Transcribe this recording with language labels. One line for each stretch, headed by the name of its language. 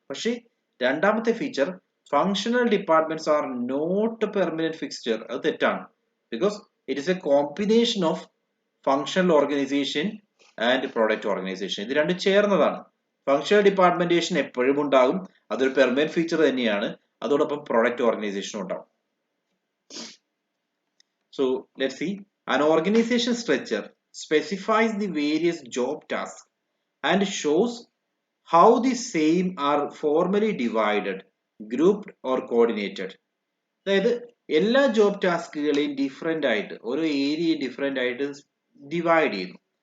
Malayalam: പക്ഷേ രണ്ടാമത്തെ feature
English: functional departments are not permanent fixture,
Malayalam: അത് തെറ്റാണ്.
English: Because it is a combination of functional organisation and product organisation.
Malayalam: ഇത് രണ്ടും ചേർന്നതാണ്. ഫങ്ഷണൽ ഡിപ്പാർട്ട്മെന്റേഷൻ എപ്പോഴും ഉണ്ടാകും, അതൊരു പെർമനന്റ് ഫീച്ചർ തന്നെയാണ്. അതോടൊപ്പം പ്രോഡക്റ്റ് ഓർഗനൈസേഷനും ഉണ്ടാവും.
English: So let's see. An organization structure specifies the various job tasks and shows how the same are formally divided, grouped or coordinated.
Malayalam: അതായത് എല്ലാ ജോബ് ടാസ്കുകളെയും ഡിഫറെന്റ് ആയിട്ട് ഓരോ ഏരിയയെ ഡിഫറെന്റ് ആയിട്ട് ഡിവൈഡ് ചെയ്യുന്നു.